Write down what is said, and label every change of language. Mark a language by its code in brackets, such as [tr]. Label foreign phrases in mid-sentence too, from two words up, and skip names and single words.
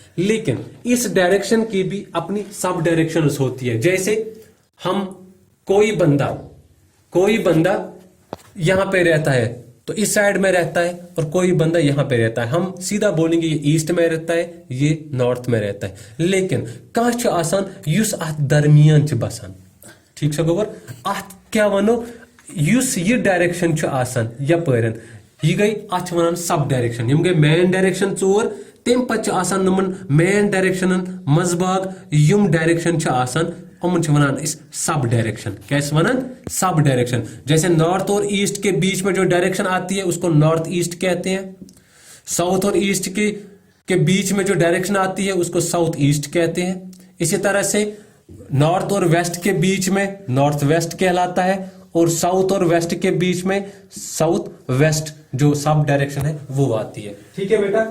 [hi] लेकिन इस डायरेक्शन की भी अपनी [en] sub directions [hi] होती है। जैसे हम कोई बंदा यहां पे रहता है तो इस साइड में रहता है और कोई बंदा यहां पे रहता है, हम सीधा बोलेंगे ये ईस्ट में रहता है, ये नॉर्थ में रहता है। [ks] लेकिन कहां छ आसान युस अथ दरमियान छ बसान, ठीक छ गोबर, अथ क्या वनो युस ये डायरेक्शन छ आसान यपरन, ये गई अथ वनान [en] sub direction. [ks] यम गई [en] main direction [ks] चोर, तम पच आसान नमन मेन डायरेक्शनन मजबाग यम डायरेक्शन छ आसान, उमन छ वनान इस [en] sub direction. [ks] कैसे वनान? [en] sub direction. [hi] जैसे नॉर्थ और ईस्ट के बीच में जो डायरेक्शन आती है उसको [en] north east [hi] कहते हैं। साउथ और ईस्ट के बीच में जो डायरेक्शन आती है उसको [en] south east [hi] कहते हैं। इसी तरह से नॉर्थ और वेस्ट के बीच में [en] north west [hi] कहलाता है और साउथ और वेस्ट के बीच में [en] south west [hi] जो [en] sub direction [hi] है वो आती है, ठीक है बेटा।